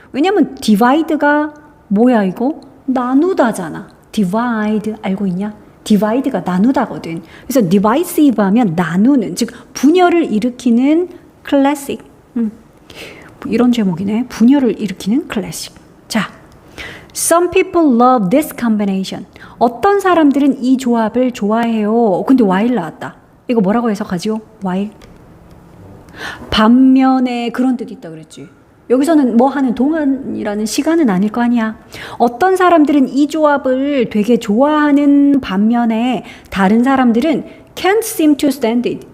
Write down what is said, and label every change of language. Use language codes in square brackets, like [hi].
[ko] 왜냐면 divide가 뭐야 이거? 나누다잖아. divide 알고 있냐? divide가 나누다거든. 그래서 divisive 하면 나누는, 즉 분열을 일으키는 classic. 이런 제목이네. 분열을 일으키는 클래식. [en] 자, Some people love this combination. [ko] 어떤 사람들은 이 조합을 좋아해요. 근데 while 나왔다. 이거 뭐라고 해석하지요? while. 반면에 그런 뜻이 있다 그랬지. 여기서는 뭐 하는 동안이라는 시간은 아닐 거 아니야. 어떤 사람들은 이 조합을 되게 좋아하는 반면에 다른 사람들은 [en] can't seem to stand it.